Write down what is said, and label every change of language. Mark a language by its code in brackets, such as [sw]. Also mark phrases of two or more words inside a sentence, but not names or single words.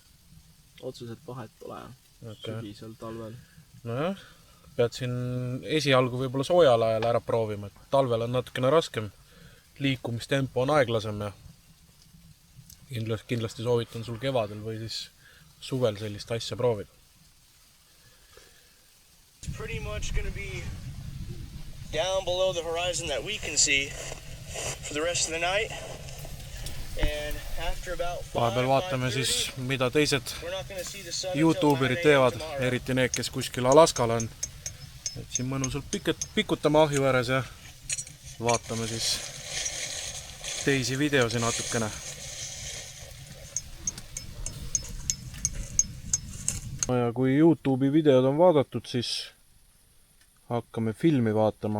[et] Otseselt vahet pole. Sügisel, talvel. Nojah, pead siin esialgu võib-olla soojal ajal ära proovima. Talvel on natukene raskem. Liikumistempo on aeglasem ja kindlasti soovitan sul kevadel või siis suvel sellist asja proovida. [en] It's pretty much going to be down below the horizon that we can see for the rest of the night. And after about 5, [et] Vahepeal vaatame siis, mida teised YouTuberid teevad, eriti need, kes kuskil Alaskal on. Et siin mõnusalt pikutame ahju ääres ja vaatame siis teisi videosi natukene. Ja kui YouTube'i videod on vaadatud, siis hakkame filmi vaatama.